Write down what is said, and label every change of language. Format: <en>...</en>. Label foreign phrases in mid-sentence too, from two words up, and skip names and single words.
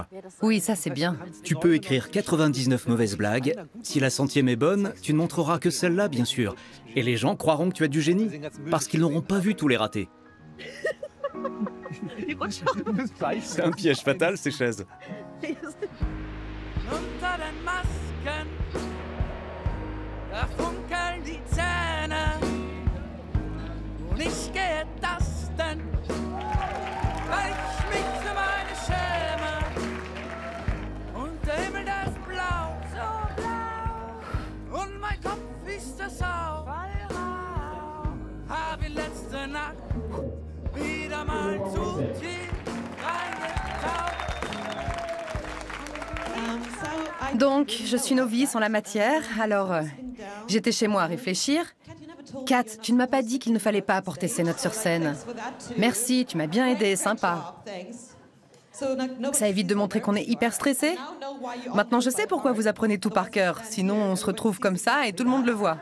<fr>Oui, ça c'est bien. Tu peux écrire 99 mauvaises blagues. Si la 100e est bonne, tu ne montreras que celle-là, bien sûr. Et les gens croiront que tu as du génie, parce qu'ils n'auront pas vu tous les ratés. C'est un piège fatal, ces chaises.</fr> <de>Da funkeln die Zähne und ich gehe tasten, weil ich mich für meine schäme. Und der Himmel, der ist blau, so blau. Und mein Kopf ist das auch. Hab ich letzte Nacht wieder mal zu tief reingetaucht.</de> <fr>Donc, je suis novice en la matière, alors j'étais chez moi à réfléchir. Kat, tu ne m'as pas dit qu'il ne fallait pas apporter ces notes sur scène. Merci, tu m'as bien aidé, sympa. Ça évite de montrer qu'on est hyper stressé. Maintenant, je sais pourquoi vous apprenez tout par cœur. Sinon, on se retrouve comme ça et tout le monde le voit.</fr>